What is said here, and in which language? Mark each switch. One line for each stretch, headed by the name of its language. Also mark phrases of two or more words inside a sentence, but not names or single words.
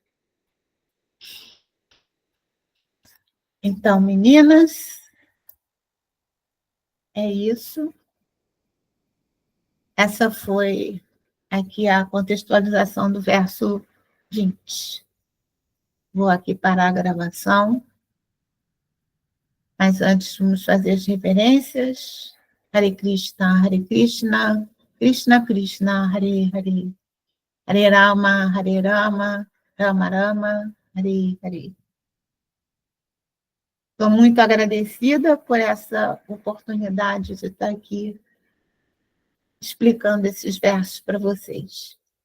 Portuguese: Então, meninas, é isso. Essa foi aqui a contextualização do verso 20. Vou aqui parar a gravação. Mas antes, vamos fazer as reverências. Hare Krishna, Krishna Krishna, Hare Hare. Hare Rama, Rama Rama, Hare Hare. Estou muito agradecida por essa oportunidade de estar aqui explicando esses versos para vocês.